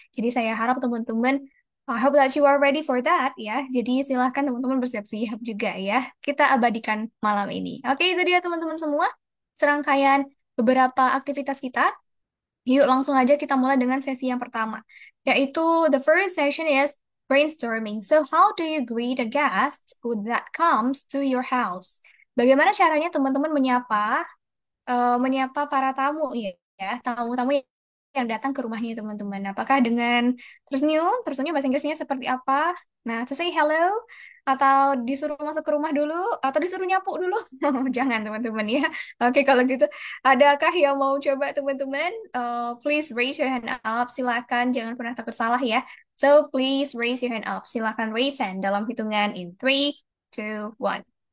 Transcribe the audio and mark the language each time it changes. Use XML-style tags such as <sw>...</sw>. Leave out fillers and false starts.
<id>Jadi saya harap teman-teman,</id> <en>I hope that you are ready for that ya.</en> <id>Jadi silahkan teman-teman bersiap-siap juga ya. Kita abadikan malam ini. Oke, itu dia teman-teman semua. Serangkaian beberapa aktivitas kita. Yuk langsung aja kita mulai dengan sesi yang pertama. Yaitu</id> <en>the first session is brainstorming. So how do you greet a guest who that comes to your house?</en> <id>Bagaimana caranya teman-teman menyapa para tamu ya, tamu-tamu yang datang ke rumahnya teman-teman. Apakah dengan tersenyum? Tersenyum bahasa Inggrisnya seperti apa? Nah,</id> <en>to say hello</en> <id>atau disuruh masuk ke rumah dulu atau disuruh nyapu dulu? Jangan teman-teman ya. Oke, kalau gitu adakah yang mau coba teman-teman?</id> <en>Please raise your hand up.</en> <id>Silakan, jangan pernah takut salah ya.</id> <en>So, please raise your hand up.</en> <id>Silakan raise hand dalam hitungan in 3, 2, 1.</id>